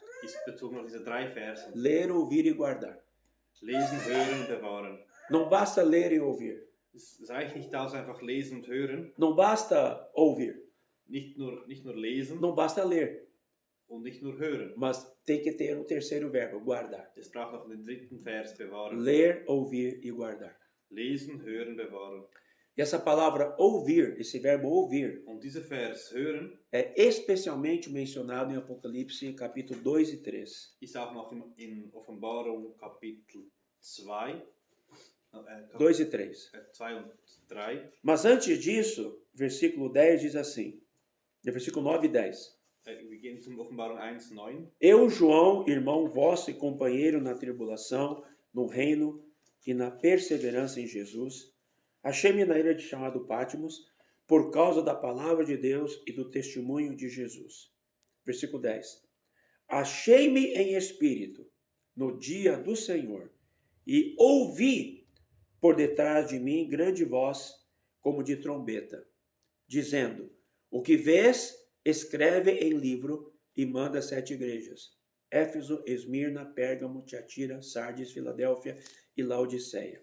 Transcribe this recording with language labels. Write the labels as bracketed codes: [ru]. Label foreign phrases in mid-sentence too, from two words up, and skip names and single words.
[de] ist bezogen auf diese drei Verse. [pt] ler, ouvir e guardar. [de] Lesen, hören und bewahren. [pt] Não basta ler e ouvir. [de] Es reicht nicht aus, einfach lesen und hören. [pt] Não basta ouvir. [de] Nicht nur lesen [pt] Não basta ler. [de] und nicht nur hören. [pt] Mas tem que ter um terceiro verbo: guardar. [de] Es braucht noch den dritten Vers, bewahren. [pt] Ler, ouvir e guardar. [de] Lesen, hören, bewahren. [pt] E essa palavra ouvir, esse verbo ouvir, [de] Und dieser Vers hören [pt] é especialmente mencionado em Apocalipse capítulo 2 e 3. [de] ist auch noch in Offenbarung Kapitel 2, [pt] 2 e 3. [de] 2 und 3. [pt] Mas antes disso, versículo 10 diz assim, versículo 9 e 10. [de] Wir gehen zum Offenbarung 1, 9. [pt] Eu, João, irmão vosso e companheiro na tribulação, no reino e na perseverança em Jesus, achei-me na ilha chamada Patmos, por causa da palavra de Deus e do testemunho de Jesus. Versículo 10. Achei-me em espírito, no dia do Senhor, E ouvi por detrás de mim grande voz, como de trombeta, dizendo: o que vês, escreve em livro e manda 7 igrejas: Éfeso, Esmirna, Pérgamo, Tiatira, Sardes, Filadélfia e Laodiceia.